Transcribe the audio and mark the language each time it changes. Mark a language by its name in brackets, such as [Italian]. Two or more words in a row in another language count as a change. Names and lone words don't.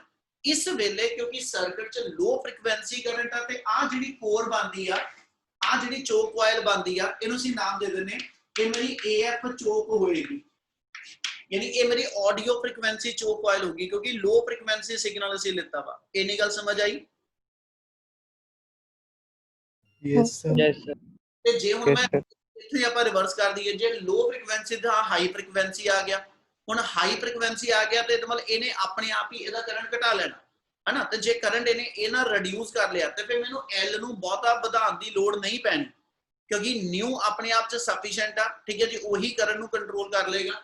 [Punjabi] ਇਸ ਵੇਲੇ ਕਿਉਂਕਿ ਸਰਕਟ 'ਚ [English] low frequency current [Punjabi] ਆ ਤੇ ਆ ਜਿਹੜੀ ਕੋਰ ਬਣਦੀ ਆ, ਆ ਜਿਹੜੀ [English] choke coil [Punjabi] ਬਣਦੀ ਆ, ਇਹਨੂੰ ਅਸੀਂ ਨਾਮ ਦੇ ਦਿੰਨੇ, ਇਹ ਮੇਰੀ [English] AF choke [Punjabi] ਹੋਏਗੀ, ਯਾਨੀ ਇਹ ਮੇਰੀ [English] audio frequency choke coil [Punjabi] ਹੋਗੀ ਕਿਉਂਕਿ [English] low frequency signal [Punjabi] ਅਸੀਂ ਲਿੱਤਾ ਵਾ। ਇੰਨੀ ਗੱਲ ਸਮਝ ਆਈ? [English] Yes, sir. Yes, sir. [Punjabi] ਤੇ ਜੇ ਹੁਣ [English] Yes, [Punjabi] ਮੈਂ [English] sir. [Punjabi] ਇੱਥੇ ਆਪਾਂ ਰਿਵਰਸ ਕਰ ਦਈਏ, ਜੇ [English] low frequency [Punjabi] ਦਾ [English] high frequency [Punjabi] ਆ ਗਿਆ, ਹੁਣ [English] high frequency [Punjabi] ਆ ਗਿਆ ਤੇ ਮਤਲਬ ਇਹਨੇ ਆਪਣੇ ਆਪ ਹੀ ਇਹਦਾ ਕਰੰਟ ਘਟਾ ਲੈਣਾ ਹੈ ਨਾ। ਤੇ ਜੇ ਕਰੰਟ ਇਹਨੇ ਇਹ ਨਾਲ ਰਿਡਿਊਸ ਕਰ ਲਿਆ ਤੇ ਫਿਰ ਮੈਨੂੰ L ਨੂੰ ਬਹੁਤਾ ਵਧਾਉਣ ਦੀ ਲੋੜ ਨਹੀਂ ਪੈਣੀ ਕਿਉਂਕਿ ਨਿਊ ਆਪਣੇ ਆਪ 'ਚ ਸਫੀਸ਼ੀਐਂਟ ਆ, ਠੀਕ ਹੈ ਜੀ, ਉਹੀ ਕਰੰਟ ਨੂੰ ਕੰਟਰੋਲ ਕਰ ਲਏਗਾ।